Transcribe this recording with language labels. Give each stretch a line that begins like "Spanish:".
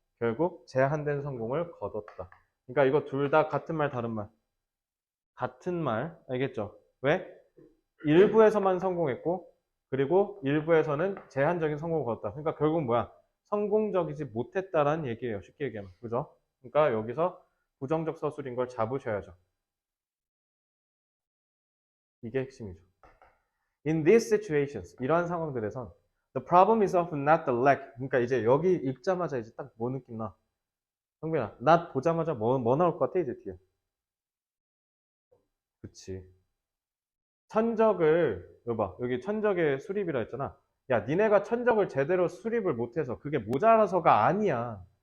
Korean: 결국 제한된 성공을 거뒀다. 그러니까 이거 둘 다 같은 말 다른 말. 같은 말. 알겠죠? 왜? 일부에서만 성공했고 그리고 일부에서는 제한적인 성공을 거뒀다. 그러니까 결국 뭐야? 성공적이지 못했다라는 얘기예요. 쉽게 얘기하면. 그죠? 그러니까 여기서 부정적 서술인 걸 잡으셔야죠. 이게 핵심이죠.
English: In these situations,
Korean: 이러한 상황들에선
English: the problem is often not the lack.
Korean: 그러니까 이제 여기 읽자마자 이제 딱 뭐 느낌 나? 형빈아, not 보자마자 뭐 나올 것 같아 이제 뒤에? 그치. 천적을 여봐 여기 천적의 수립이라 했잖아. 야 니네가 천적을 제대로 수립을 못해서 그게 모자라서가 아니야.